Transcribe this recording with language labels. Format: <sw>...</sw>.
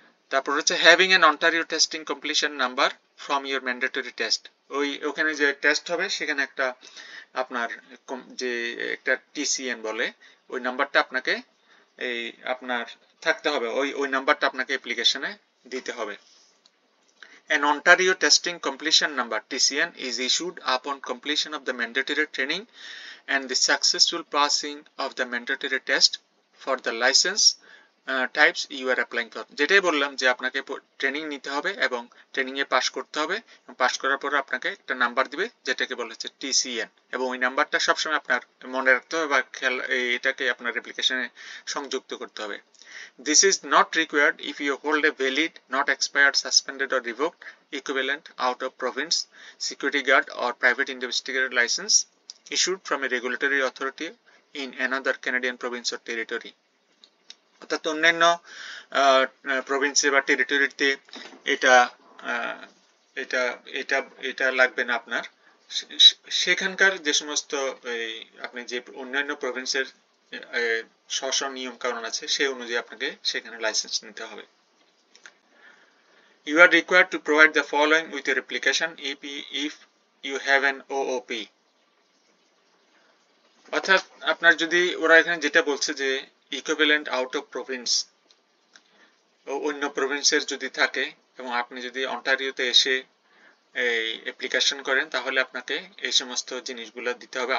<bn>তারপর হচ্ছে</bn> <en>Having an Ontario testing completion number from your mandatory test.</en> <bn>ওখানে যে টেস্ট হবে সেখানে একটা আপনার যে একটা টিসিএন বলে, ওই নাম্বারটা আপনাকে এই আপনার থাকতে হবে, ওই নাম্বারটা আপনাকে অ্যাপ্লিকেশনে দিতে হবে।</bn> <en>An Ontario Testing Completion Number (TCN) is issued upon completion of the mandatory training and the successful passing of the mandatory test for the license types you are applying for।</en> <bn>যেটাই বললাম যে আপনাকে ট্রেনিং নিতে হবে এবং training A pass করতে হবে, এবং পাস করার পর আপনাকে একটা নাম্বার দিবে যেটাকে বলা হচ্ছে TCN, এবং ওই নাম্বারটা সবসময় আপনার মনে রাখতে হবে বা এটাকে আপনার অ্যাপ্লিকেশনে সংযুক্ত করতে হবে।</bn> <en>This is not required if you hold a valid, not expired, suspended or revoked equivalent out of province security guard or private investigator license issued from a regulatory authority in another Canadian province or territory।</en> <bn>অর্থাৎ অন্যান্য প্রভিন্সে বা টেরিটরিতে এটা এটা এটা এটা লাগবে না আপনার। সেখানকার যে সমস্ত আপনি যে অন্যান্য প্রভিন্সের স্ব নিয়ম কানুন আছে সেই অনুযায়ী আপনাকে সেখানে লাইসেন্স নিতে হবে।</bn> <en>You are required to provide the following with your application if you have an OOP।</en> <bn>অর্থাৎ আপনার যদি ওরা এখানে যেটা বলছে যে ইকুইভ্যালেন্ট আউট অফ প্রভিন্স, অন্য প্রভিন্সের যদি থাকে এবং আপনি যদি অন্টারিওতে এসে এই অ্যাপ্লিকেশন করেন তাহলে আপনাকে এই সমস্ত জিনিসগুলো দিতে হবে।</bn>